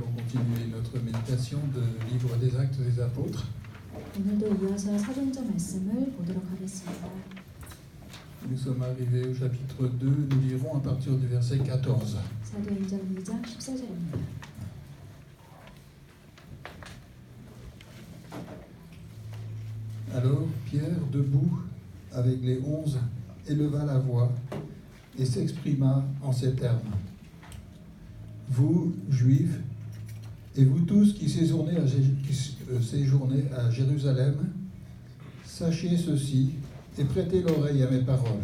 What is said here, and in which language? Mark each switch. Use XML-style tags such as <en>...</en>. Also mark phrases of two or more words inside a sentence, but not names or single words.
<fr>continuer notre méditation de livre des Actes des Apôtres.</fr> <ko>오늘도 이어서 사도행전 말씀을 보도록 하겠습니다.</ko> <fr>Nous sommes arrivés au chapitre 2, nous lirons à partir du verset 14.</fr> <ko>사도행전 2장 14절입니다.</ko> <fr>Alors Pierre, debout avec les 11, éleva la voix et s'exprima en ces termes. Vous, Juifs, et vous tous qui séjournez à Jérusalem, sachez ceci et prêtez l'oreille à mes paroles.</fr>